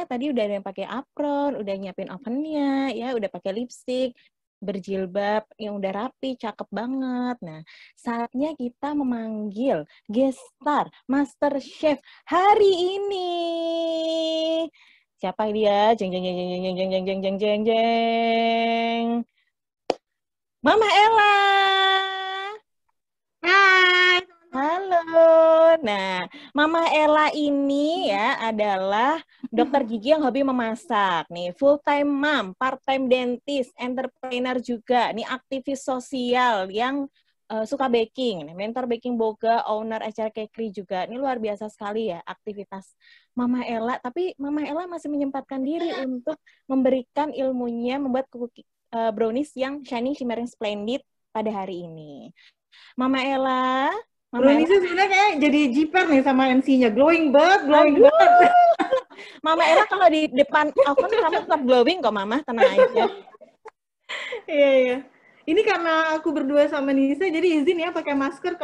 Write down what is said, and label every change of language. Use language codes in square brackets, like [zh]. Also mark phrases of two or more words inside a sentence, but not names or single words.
[id] Tadi udah ada yang pakai apron, udah nyiapin ovennya, ya udah pakai lipstick, berjilbab yang udah rapi, cakep banget. Nah, saatnya kita memanggil [en] guest star, master chef [id] hari ini. Siapa dia? Jeng jeng jeng jeng jeng jeng jeng jeng jeng jeng jeng. Mama Ella. Hai. Halo. Nah, Mama Ella ini ya adalah dokter gigi yang hobi memasak. Nih, [en] full time mom, part time dentist, [id] entrepreneur juga. Nih, aktivis sosial yang suka baking. Nih, mentor baking boga, owner acara cakery juga. Ini luar biasa sekali ya aktivitas Mama Ella. Tapi Mama Ella masih menyempatkan diri untuk memberikan ilmunya membuat brownies yang [en] shining, shimmering, splendid [id] pada hari ini. Mama Ella. Browniesnya sebenarnya kayak jadi jiper nih sama MC-nya. Glowing banget, glowing banget. Mama Ella kalau di depan oven kamu tetap glowing kok, Mama. Tenang aja. Iya, iya. Ini karena aku berdua sama Nisa, jadi izin ya pakai masker.